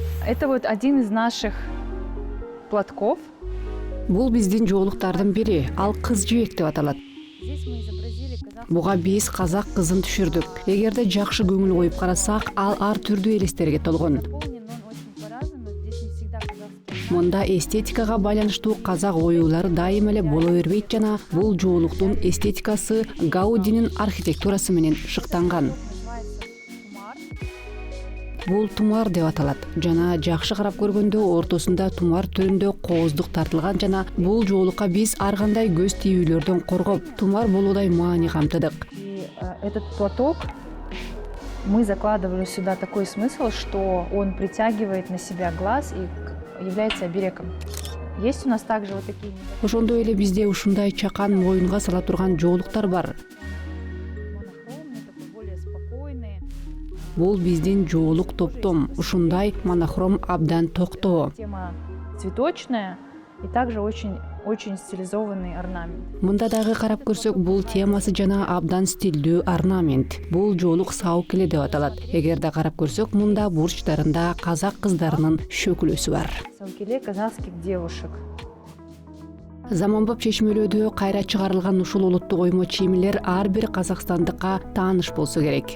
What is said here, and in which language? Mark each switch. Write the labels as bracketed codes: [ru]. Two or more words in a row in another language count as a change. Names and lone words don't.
[ru] Это вот один из наших платков. [ky] Бул биздин жоолуктардын бири, ал кыз жибек деп аталат. [ru] Здесь мы изобразили казахскую. [ky] Буга биз казак кызын түшүрдүк. Эгерде жакшы көңүл коюп карасак, ал ар түрдүү элестерге толгон. [ru] Наполнен он очень по-разному. Здесь не всегда казахский. [ky] Мында эстетикага байланыштуу казак оюулары дайым эле боло бербейт жана бул жоолуктун эстетикасы Гаудинин архитектурасы менен шыктанган. [ru] Называется тумар. [ky] Бул тумар деп аталат жана жакшы карап көргөндө ортосунда тумар түрүндө кооздук тартылган жана бул жоолукка биз ар кандай көз тийүүлөрдөн коргоп, тумар болуудай маани камтыдык. [ru] И этот платок мы закладывали сюда такой смысл, что он притягивает на себя глаз и является оберегом. Есть у нас также вот такие [ky] Ошондой эле бизде ушундай чакан моюнга сала турган жоолуктар бар. [ru] монохромные, такой более спокойные. [ky] Бул биздин жоолук топтом, ушундай монохром абдан токтоо. [ru] Тема цветочная и также очень стилизованный орнамент. [ky] Мында дагы карап көрсөк, бул темасы жана абдан стилдүү орнамент. Бул жоолук саукеле деп аталат. Эгерде карап көрсөк, мында бурчтарында казак кыздарынын шөкүлөсү бар. [ru] Саукеле казахских девушек. [ky] Заманбап чечмелөөдө кайра чыгарылган ушул улуттук оймо чийимлер ар бир казакстандыкка тааныш болсо керек.